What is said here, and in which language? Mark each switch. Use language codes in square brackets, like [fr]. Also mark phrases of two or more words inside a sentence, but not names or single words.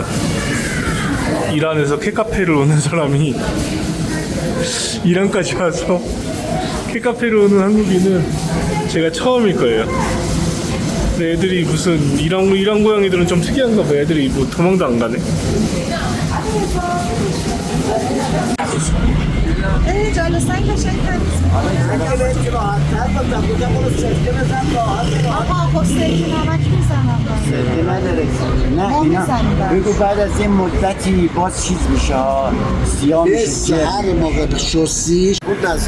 [ko] 이란에서 캣카페를 오는 사람이 이란까지 와서 캣카페를 오는 한국인은 제가 처음일 거예요. 근데 애들이 무슨 이란 고양이들은 좀 특이한가 봐요. 애들이 뭐 도망도 안 가네. [fa] نه اینا بگو بعد از یه مدتی باز چیز میشه سیاه میشه هر موقع شستیش بود نزد